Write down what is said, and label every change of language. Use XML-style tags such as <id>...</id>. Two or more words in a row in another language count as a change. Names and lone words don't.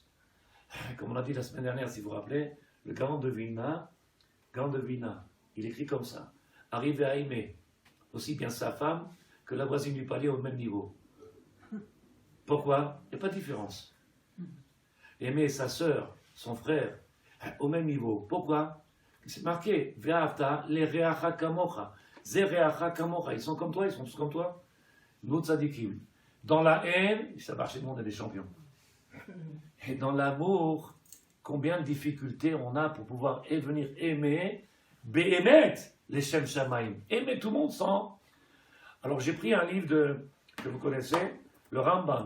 <fr>Comme on a dit la semaine dernière, si vous vous rappelez, le Gaon de Vilna, il écrit comme ça. Arriver à aimer aussi bien sa femme que la voisine du palier au même niveau. Pourquoi? Il n'y a pas de différence. Aimer sa sœur, son frère, au même niveau. Pourquoi? C'est marqué,</fr> <he>ואהבת לרעך כמוך. זה רעך כמוך.</he> <fr>Ils sont comme toi, ils sont tous comme toi. Nous tzadikim. Dans la haine, ça marche, le monde, on est des champions. Et dans l'amour, combien de difficultés on a pour pouvoir venir aimer, Be'emet, les</fr> <he>שם שמים.</he> <fr>Aimer tout le monde sans. Alors j'ai pris un livre que vous connaissez, le Ramban.</fr>